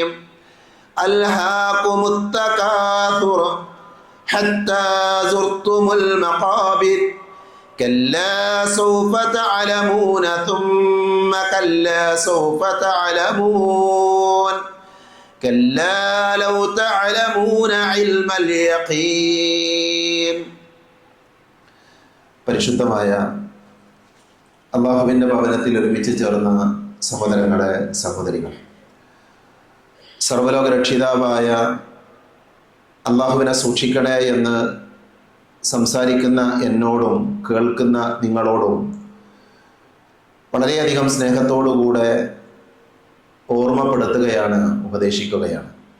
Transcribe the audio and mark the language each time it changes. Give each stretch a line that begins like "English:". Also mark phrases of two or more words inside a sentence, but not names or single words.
Arabic: ألهاكم التكاثر حتى زرتم المقابر كلا سوف تعلمون ثم كلا سوف تعلمون كلا لو تعلمون علم اليقين.
Malayalam: പരിശുദ്ധമായ അല്ലാഹുവിൻ്റെ ഭവനത്തിൽ ഒരുമിച്ച് ചേർന്ന സഹോദരങ്ങളെ, സഹോദരികൾ, സർവ്വലോക രക്ഷിതാവായ അല്ലാഹുവിനെ സൂക്ഷിക്കണേ എന്ന് സംസാരിക്കുന്ന എന്നോടും കേൾക്കുന്ന നിങ്ങളോടും വളരെയധികം സ്നേഹത്തോടുകൂടെ ഓർമ്മപ്പെടുത്തുകയാണ്, ഉപദേശിക്കുകയാണ്.